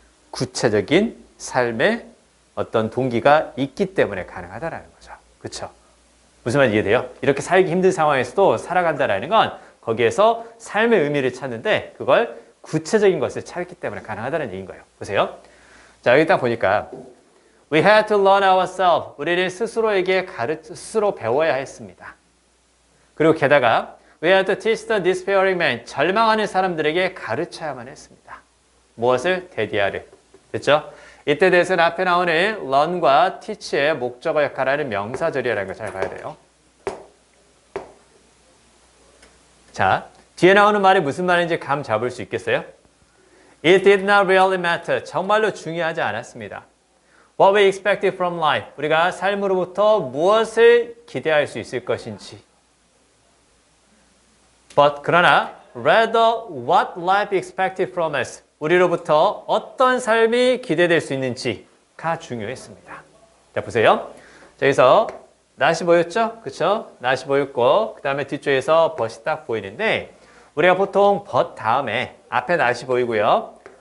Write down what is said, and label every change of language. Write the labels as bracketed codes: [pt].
[ko] 구체적인 삶의 어떤 동기가 있기 때문에 가능하다라는 거죠. 그쵸? 무슨 말인지 이해돼요? 이렇게 살기 힘든 상황에서도 살아간다라는 건 거기에서 삶의 의미를 찾는데 그걸 구체적인 것을 찾기 때문에 가능하다는 얘기인 거예요. 보세요. 자, 여기 딱 보니까 [en] We had to learn ourselves. [ko] 우리는 스스로에게 스스로 배워야 했습니다. 그리고 게다가 [en] We had to teach the despairing man. [ko] 절망하는 사람들에게 가르쳐야만 했습니다. 무엇을? 데디아를. 됐죠? 이때 대해서는 앞에 나오는 learn과 teach의 목적어 역할을 하는 명사절이라는 걸 잘 봐야 돼요. 자, 뒤에 나오는 말이 무슨 말인지 감 잡을 수 있겠어요? [en] It did not really matter. [ko] 정말로 중요하지 않았습니다. [en] What we expect from life. [ko] 우리가 삶으로부터 무엇을 기대할 수 있을 것인지. [en] But [ko] 그러나 [en] rather what life expected from us. [ko] 우리로부터 어떤 삶이 기대될 수 있는지가 중요했습니다. 자, 보세요. 자, 여기서 낫이 보였죠? 그쵸? 낫이 보였고 그 다음에 뒤쪽에서 벗이 딱 보이는데 우리가 보통 벗 다음에 앞에 낫이 보이고요.